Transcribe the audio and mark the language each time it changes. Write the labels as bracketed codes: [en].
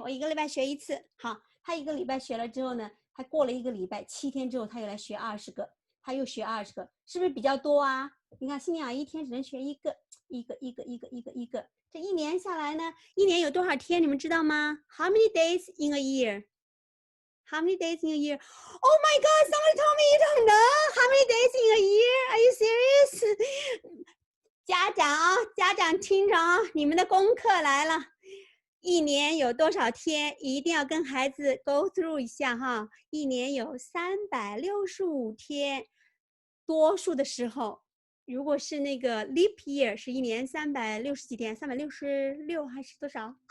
[zh] 我1个礼拜学1次。好，他1个礼拜学了之后呢，他过了1个礼拜，7天之后他又来学20个，他又学20个，是不是比较多啊？你看，心灵阿姨1天只能学1个，一个。这1年下来呢，1年有多少天？你们知道吗 ？ [en] How many days in a year? How many days in a year? Oh my God! Somebody told me you don't know how many days in a year? Are you serious? [zh] 家长啊，家长听着啊，你们的功课来了。 1年有多少天？一定要跟孩子 [en] go through [zh] 一下哈。1年有365天，多数的时候如果是那个 leap year 是一年360几天，366还是多少？